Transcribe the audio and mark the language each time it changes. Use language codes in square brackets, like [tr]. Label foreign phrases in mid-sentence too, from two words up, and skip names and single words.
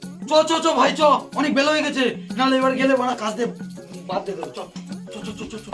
[bn] চ চ চ ভাই চ, অনেক বেলা হয়ে গেছে, নাহলে এবার গেলে বাড়া কাজ দিয়ে বাদ দিয়ে দেবো। চ চ চ চ চ চ।